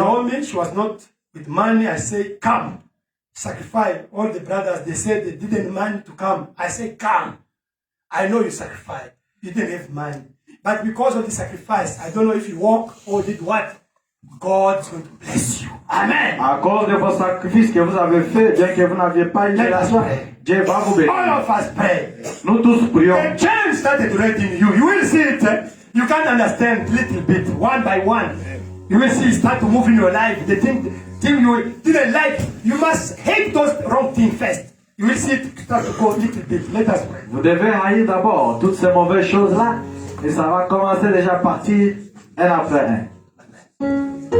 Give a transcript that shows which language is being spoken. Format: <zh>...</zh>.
<en>Naomi, she was not with money. I say, come. Sacrifice. All the brothers, they said they didn't money to come. I say, come. I know you sacrificed. You didn't have money. But because of the sacrifice, I don't know if you walk or did what. God's going to bless you. Amen.</en> <fr>À cause de vos sacrifices que vous avez faits, bien que vous n'aviez pas une</fr> <en>Let us</en> <fr>relation,</fr> <en>pray.</en> <fr>Dieu va vous bénir.</fr> <en>All of us pray.</en> <fr>Nous tous prions.</fr> <en>The change started already in you. You will see it. You can't understand little bit, one by one. You will see it start to move in your life. The thing you didn't like, you must hate those wrong things first. You will see it start to go little bit. Let us pray.</en> <fr>Vous devez haïr d'abord toutes ces mauvaises choses-là, et ça va commencer déjà à partir un après un.</fr>